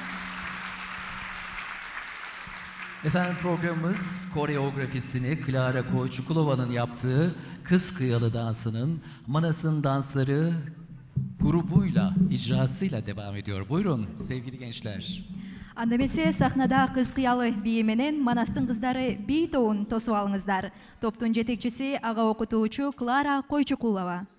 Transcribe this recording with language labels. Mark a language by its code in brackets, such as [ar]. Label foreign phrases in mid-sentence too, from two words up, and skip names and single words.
[tr] Efendim programımız koreografisini Clara Koyçukulova'nın yaptığı Kız Kıyalı Dansı'nın Manas'ın Dansları grubuyla, icrasıyla devam ediyor. Buyurun sevgili gençler. [ky] Анда эмесе сахнада кыз кыялы бии менен Манастын кыздары бий тобун тосуп алыңыздар. Топтун жетекчиси ага окутуучу Клара Койчукулова.